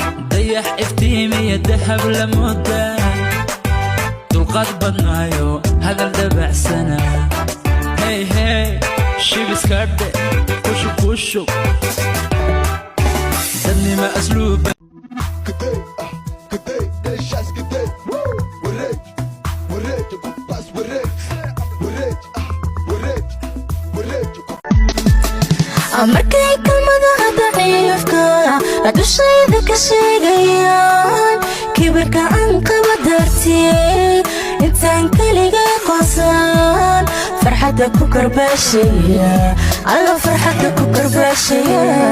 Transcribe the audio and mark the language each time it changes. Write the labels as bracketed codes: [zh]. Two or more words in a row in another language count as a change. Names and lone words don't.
[so] Dayax iftiimiya dahab la moodaa. Dulqaad badnaayo, hadal dabacsana. Hey, hey, shib iska dhe, kushu, kushu. Dadnima asluuba. [pt] Cadê? Ah, cadê? Deixa as cadê? Woo! [so] Wareej, wareej, wareej, pas wareej. Wareej, ah, wareej, wareej. Markay kalmadaha daciifka ah dushayda ka sheegayaan, kibirka aan qaba dartii, intaan keliga qosan, farxadda ku karbaashaya, alla farxadda ku karbaashaya.